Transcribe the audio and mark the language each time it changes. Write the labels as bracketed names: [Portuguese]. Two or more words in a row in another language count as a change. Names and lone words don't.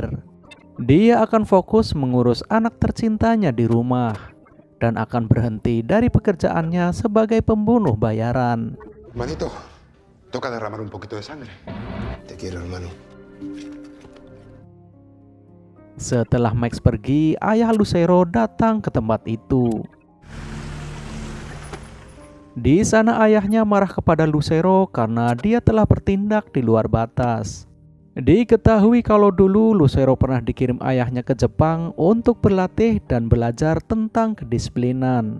[Indonesian] Dia akan fokus mengurus anak tercintanya di rumah dan akan berhenti dari pekerjaannya sebagai pembunuh bayaran. [Spanish] Hermanito, toca derramar un poquito de sangre. Te quiero, hermano. [Indonesian] Setelah Max pergi, ayah Lucero datang ke tempat itu. Di sana ayahnya marah kepada Lucero karena dia telah bertindak di luar batas. Diketahui kalau dulu Lucero pernah dikirim ayahnya ke Jepang untuk berlatih dan belajar tentang kedisiplinan.